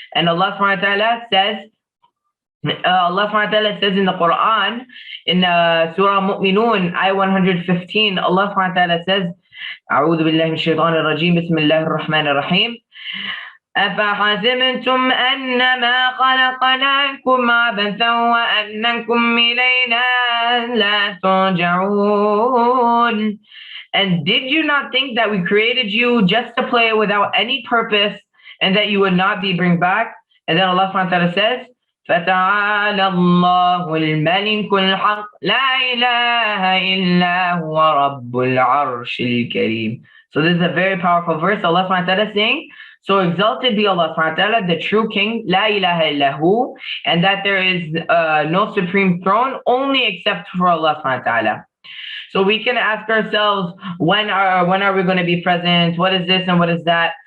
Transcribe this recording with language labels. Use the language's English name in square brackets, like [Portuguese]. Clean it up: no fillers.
[English] And Allah subhanahu wa ta'ala says, Allah subhanahu wa ta'ala says in the Quran, in Surah Mu'minun, ayah 115, Allah subhanahu wa ta'ala says, [Arabic] أعوذ بالله من الشيطان الرجيم بسم الله الرحمن الرحيم أفحسبتم أنما خلقناكم عبثا وأنكم إلينا لا ترجعون. [English] And did you not think that we created you just to play without any purpose and that you would not be bring back? And then Allah subhanahu wa ta'ala says, [Arabic] فَتَعَالَى اللَّهُ الْمَلِكُ الْحَقُّ لَا إِلَهَ إِلَّا هُوَ رَبُّ الْعَرْشِ الْكَرِيمِ. [English] So this is a very powerful verse. Allah subhanahu wa ta'ala is saying, so exalted be Allah subhanahu wa ta'ala, the true king, La ilaha illahu, and that there is no supreme throne only except for Allah subhanahu wa ta'ala. So we can ask ourselves, when are we going to be present? What is this and what is that?